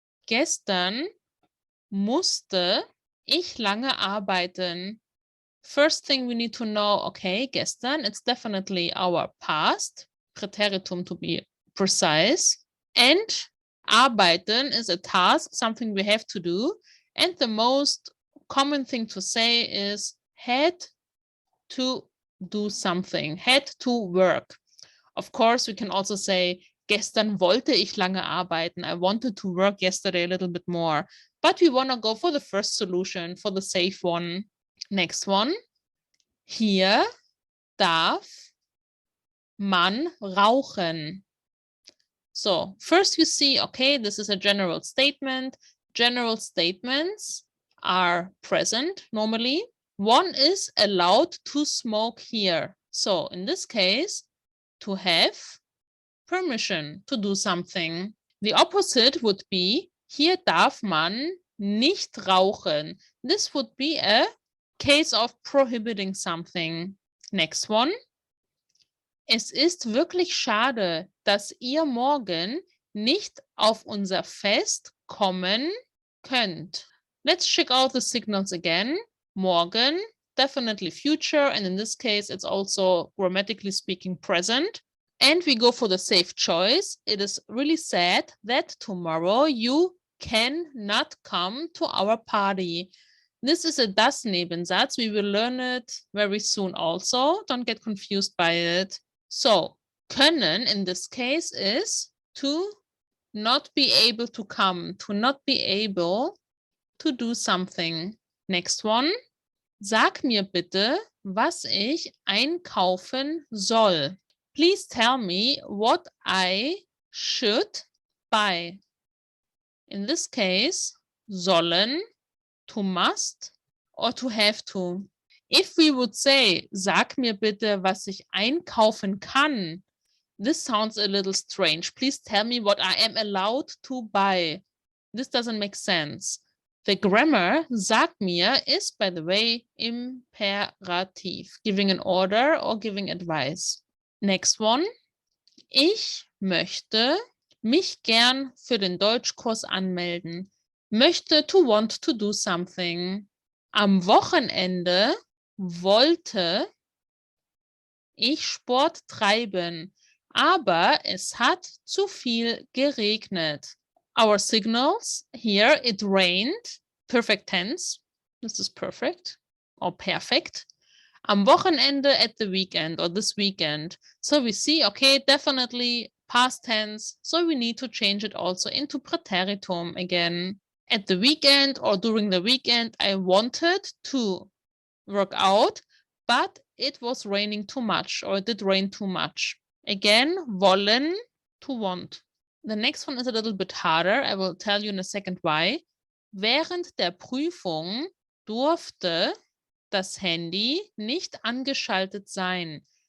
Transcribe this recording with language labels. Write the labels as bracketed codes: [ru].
[de] Gestern musste ich lange arbeiten. [en] First thing we need to know, okay, gestern, it's definitely our past, Preteritum to be precise. And arbeiten is a task, something we have to do. And the most common thing to say is had to do something, had to work. Of course, we can also say, [de] gestern wollte ich lange arbeiten. [en] I wanted to work yesterday a little bit more. But we want to go for the first solution, for the safe one. Next one. [de] Hier darf man rauchen. [en] So first you see, okay, this is a general statement. General statements are present normally. One is allowed to smoke here. So in this case, to have permission to do something. The opposite would be, [de] hier darf man nicht rauchen. [en] This would be a case of prohibiting something. Next one. [de] Es ist wirklich schade, dass ihr morgen nicht auf unser Fest kommen könnt. [en] Let's check out the signals again. Morgen, definitely future, and in this case, it's also grammatically speaking present. And we go for the safe choice. It is really sad that tomorrow you cannot come to our party. This is a das Nebensatz. We will learn it very soon also. Don't get confused by it. So, können in this case is to not be able to come, to not be able to do something. Next one. [de] Sag mir bitte, was ich einkaufen soll. [en] Please tell me what I should buy. In this case, sollen, to must, or to have to. If we would say, [de] sag mir bitte, was ich einkaufen kann, [en] this sounds a little strange. Please tell me what I am allowed to buy. This doesn't make sense. The grammar, sag mir, is, by the way, imperative, giving an order or giving advice. Next one. [de] Ich möchte mich gern für den Deutschkurs anmelden. [en] Möchte, to want to do something. [de] Am Wochenende wollte ich Sport treiben, aber es hat zu viel geregnet. [en] Our signals here, it rained, perfect tense. This is perfect or perfect. Am Wochenende, at the weekend or this weekend. So we see, okay, definitely past tense. So we need to change it also into Preteritum again. At the weekend or during the weekend, I wanted to work out, but it was raining too much, or it did rain too much. Again, wollen, to want. The next one is a little bit harder. I will tell you in a second why. [de] Während der Prüfung durfte das Handy nicht angeschaltet sein.